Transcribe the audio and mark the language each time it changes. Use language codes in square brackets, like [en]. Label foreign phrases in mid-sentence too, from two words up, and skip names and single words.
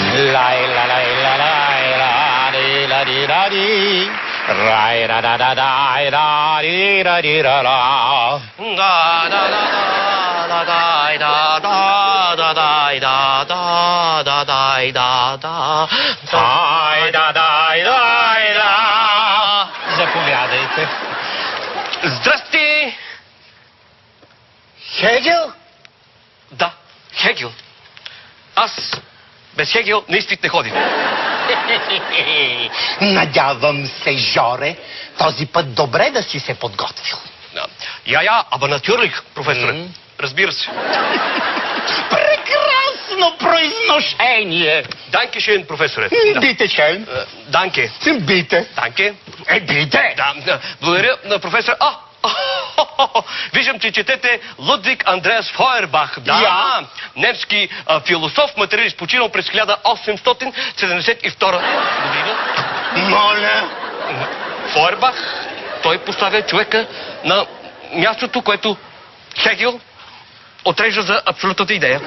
[bg] Lай ла лай ла лай ла ди ла ди ла ди. Рай ра да да дай да ди ра ди ра ра. Да да да да дай да да да дай да да да дай да да. Дай да дай дай да. Заповядайте. Здрасти! Хегел? Да, Хегел. Аз без Хегел на изпит не ходим. Надявам се, Жоре, този път добре да си се подготвил. [de] Ja, aber natürlich, професоре. [bg] Разбира се. Прекрасно произношение. [de] Danke schön, професоре. Bitte schön. Данке. Бите. Данке. Бите. [bg] Да, благодаря на професор. Виждам, че четете Лудвиг Андреас Фойербах. Да, немски философ, материалист, починал през 1872 година. Моля. Фойербах, той поставя човека на мястото, което Хегел отрежда за абсолютната идея.